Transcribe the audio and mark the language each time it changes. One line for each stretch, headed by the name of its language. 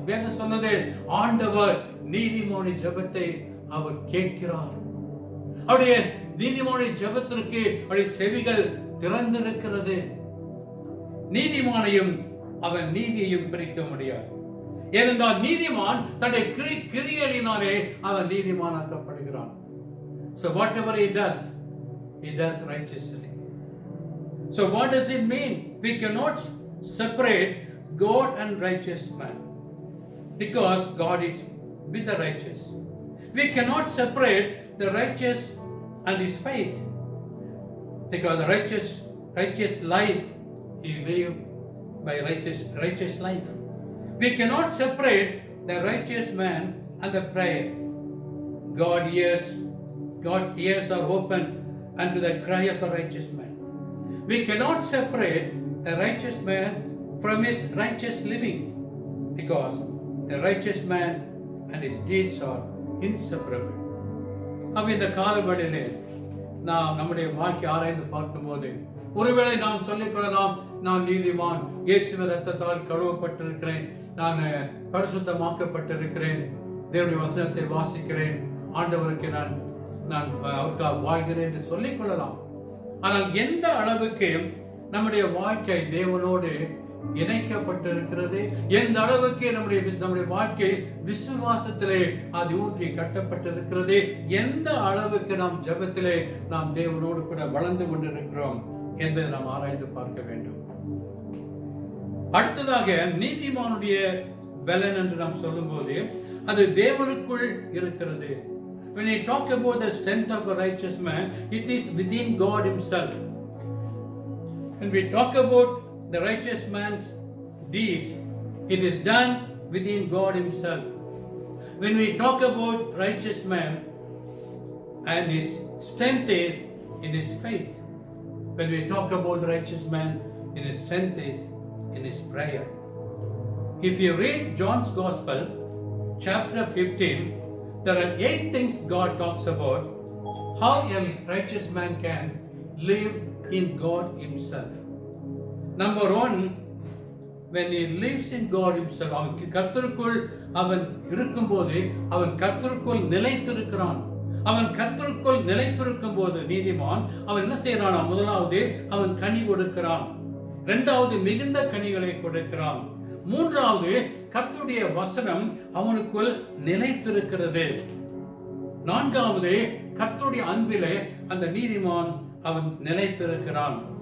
Tamil: வேதம் சொன்னது, ஆண்டவர் நீதிமானி ஜெபத்தை அவர் கேட்கிறார். அவருடைய நீதிமானி ஜெபத்திற்கு அவருடைய செவிகள் திறந்திருக்கிறது. நீதிமானையும் அவன் நீதியையும் பிரிக்க முடியாது. ஏனென்றால் நீதிமான் தன்னுடைய கிரியைகளினாலே அவன் நீதிமானாக்கப்படுகிறான்.
English: So whatever he does righteously. So what does it mean? We cannot separate God and righteous man, because God is with the righteous. We cannot separate the righteous and his faith, because the righteous life he live by righteous life. We cannot separate the righteous man and the prayer. God's ears are open unto the cry of a righteous man. We cannot separate the righteous man from his righteous living, because the righteous man and his deeds are inseparable.
Tamil: அப்ப இந்த காலவெளியிலே நாம் நம்முடைய வாழ்க்கை ஆராய்ந்து பார்க்கும்போது ஒருவேளை நாம் சொல்லிக் கொள்ளலாம், நான் நீதிமான், இயேசுவின் ரத்தத்தால் கழுவப்பட்டிருக்கிறேன், நான் பரிசுத்தமாக்கப்பட்டிருக்கிறேன், தேவனுடைய வசனத்தை வாசிக்கிறேன், ஆண்டவருக்கு நான் அவருக்காக வாழ்கிறேன் என்று சொல்லிக் கொள்ளலாம். ஆனால் எந்த அளவுக்கு நம்முடைய வாழ்க்கை தேவனோடு இணைக்கப்பட்டிருக்கிறது, எந்த அளவுக்கு நம்முடைய வாழ்க்கை விசுவாசத்திலே அது ஊற்றி கட்டப்பட்டிருக்கிறது, எந்த அளவுக்கு நாம் ஜெபத்திலே நாம் தேவனோடு கூட வளர்ந்து கொண்டிருக்கிறோம் என்பதை நாம் ஆராய்ந்து பார்க்க வேண்டும். அடுத்ததாக நீதிமானுடைய பலன் என்று நாம் சொல்லும் போது அது தேவனுக்குள் இருக்கிறது.
English: When we talk about the strength of a righteous man, it is within God himself. When we talk about the righteous man's deeds, it is done within God himself. When we talk about righteous man, and his strength is in his faith. When we talk about the righteous man, in his strength is in his prayer. If you read John's Gospel, chapter 15, there are 8 things God talks about how a righteous man can live in God himself. Number 1, when he lives in God himself,
Tamil: அவன் கர்த்தருக்குள் அவன் இருக்கும்போது அவன் கர்த்தருக்குள் நிலைத்திருக்கிறான். அவன் கர்த்தருக்குள் நிலைத்திருக்கும் போது நீதிமான் அவன் என்ன செய்யறான்? முதலாவது அவன் கனி கொடுக்கிறான், இரண்டாவது மிகுந்த கனிகளை கொடுக்கிறான், மூன்றாவது கர்த்தருடைய வசனம் அவனுக்குள் நிலைத்திருக்கிறது, நான்காவது கர்த்தருடைய அன்பிலே அந்த நீதிமான் அவன் நிலைத்திருக்கிறான்,